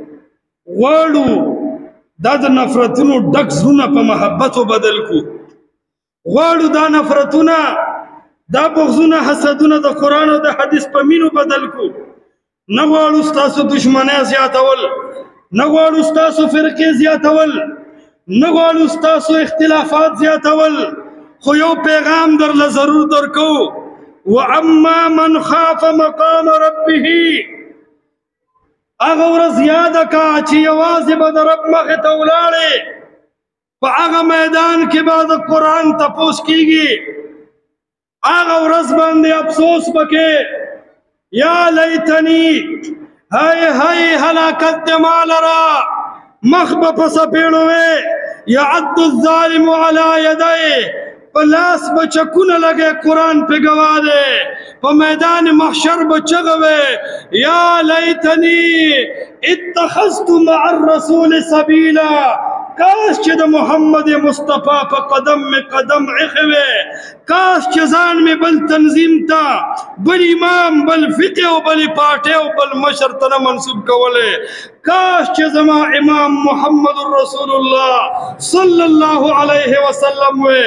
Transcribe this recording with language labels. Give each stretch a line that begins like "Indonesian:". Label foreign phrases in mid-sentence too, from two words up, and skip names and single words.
Pashto: غواړو دا د نفرتونو ډک زړونه په محبتو بدل کو، غواړو دا نفرتونه، دا بغضونه، حسدونه د قرآن او د حدیث په مینو بدل کو. نه غواړو ستاسو دشمنۍ زیاتول، نه غواړو ستاسو فرقې زیاتول، نه غواړو ستاسو اختلافات زیاتول، خو یو پیغام درله ضرور درکو.
Arabic: واما من خاف مقام ربه،
Pashto: هغه ورځ یاده کا چې یوازې به د رب مخې ته ولاړې، په هغه میدان کې به د قرآن تپوس کېږي، هغه ورځ باندې افسوس پکې.
Arabic: یا لیتنی،
Pashto: هی هی هلاکت دې ما لره، مخ به په څپېړو وې.
Arabic: یعد الظالم علی یدیه،
Pashto: په لاس به چکونه لګې، قرآن پې ګواه دی، په میدان محشر به چغه وې
Arabic: یا لیتنی اتخذت مع الرسول سبیلا،
Pashto: کاش چې د محمد مصطفی په قدم می قدم ایښی وی، کاش چې ځان می بل تنظیم ته، بل امام، بل فقه او بل پارټي او بل مشر ته نه منسوب کولی، کاش چې زما امام محمد
Arabic: رسول الله صلی الله علیه وسلم
Pashto: وی.